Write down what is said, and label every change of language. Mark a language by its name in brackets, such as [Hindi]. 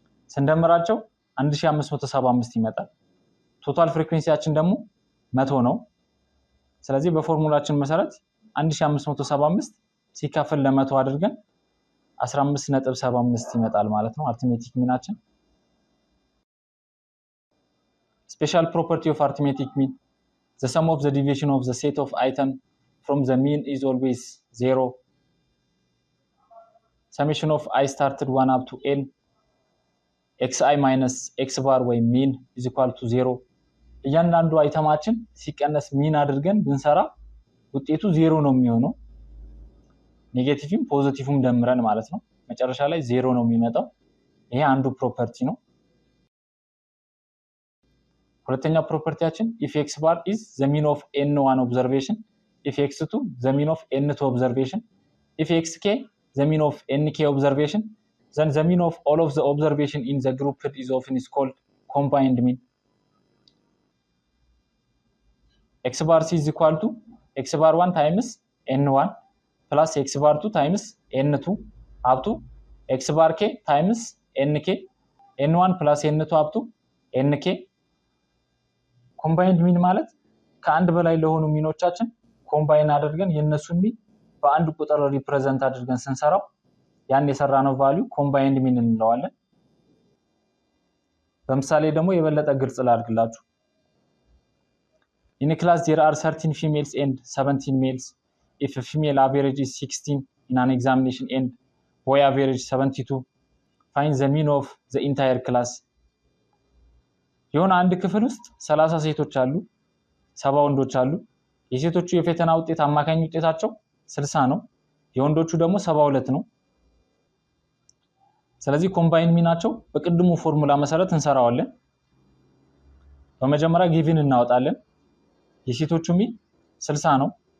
[Amharic] ስንደምራቸው 1575 ይመጣል። ቶታል ፍሪኩዌንሲያችን ደግሞ 100 ነው። ስለዚህ በፎርሙላችን መሰረት 1575 ሲካፈል ለ100 አድርገን 15.75 ይመጣል ማለት ነው አርትሜቲክ ሚናችን። [English] Special property of arithmetic mean the sum of the deviation of the set of item from the mean is always 0. Summation of I started 1 up to n xi minus x bar ወይ mean is equal to 0. [Amharic] እያንዳንዱ አይተማችን ሲቀነስ ሚን አድርገን ብንሰራ ውጤቱ 0 ነው የሚሆነው። ኔጌቲቭም ፖዚቲቭም ደምረን ማለት ነው። መጨረሻ ላይ 0 ነው የሚመጣው። ይሄ አንዱ ፕሮፐርቲ ነው። ሁለተኛው ፕሮፐርቲያችን [English] if x bar is the mean of n1 observation, if x2 the mean of n2 observation, if xk the mean of nk observation, then the mean of all of the observation in the group is often called combined mean. x bar c is equal to x bar 1 times n1 plus x bar 2 times n2 up to x bar k times nk, n1 plus n2 up to nk. [Amharic] ኮምባይንድ ሚን ማለት ከአንድ በላይ ለሆኑ ሚኖቻችን ኮምባይን አድርገን የነሱን ሚን በአንድ ቁጥር ሪፕሬዘንት አድርገን ስንሰራው ያን የሰራነው ቫልዩ ኮምባይንድ ሚን እንለዋለን። በምሳሌ ደግሞ የበለጠ ግልጽ ላድርግላችሁ። [English] In a class there are 13 females and 17 males. If a female average is 16 in an examination and boy average 72, find the mean of the entire class. [Amharic] የሆነ አንድ ክፍል ውስጥ 30 ሴቶች አሉ፣ 70 ወንዶች አሉ። የሴቶቹ የፈተና ውጤት አማካኝ ውጤታቸው 60 ነው፣ የወንዶቹ ደግሞ 72 ነው። ስለዚህ ኮምባይን ሚናቸው በቅድሙ ፎርሙላ መሰረት እንሰራዋለን። በመጀመሪያ ጊቭን እናወጣለን። የሴቶቹ ሚን 60 ነው፣